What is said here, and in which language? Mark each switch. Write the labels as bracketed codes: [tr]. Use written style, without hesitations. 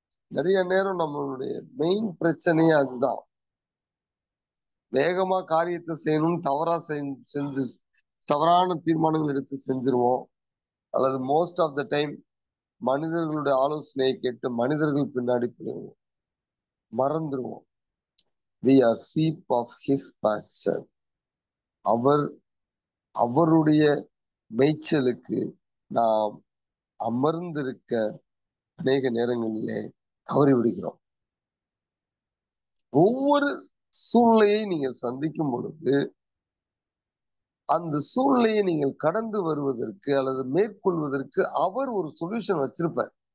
[ta] நிறைய நேரம் நம்மளுடைய மெயின் பிரச்சனையே அதுதான். வேகமா காரியத்தை செய்யணும்னு தவறா செஞ்சு தவறான தீர்மானங்கள் எடுத்து செஞ்சிருவோம். அல்லது [en] most of the time [ta] மனிதர்களுடைய ஆலோசனையை கேட்டு மனிதர்கள் பின்னாடி போயிடுவோம், மறந்துடுவோம். [en] We are sheep of his pasture. [ta] அவருடைய மேய்ச்சலுக்கு நாம் அமர்ந்திருக்க அநேக நேரங்களிலே தவறி விடுகிறோம். ஒவ்வொரு சூழ்நிலையை நீங்கள் சந்திக்கும் பொழுது அந்த சூழ்நிலையை நீங்கள் கடந்து வருவதற்கு அல்லது மேற்கொள்வதற்கு அவர் ஒரு சொல்யூஷன் வச்சிருப்பார்.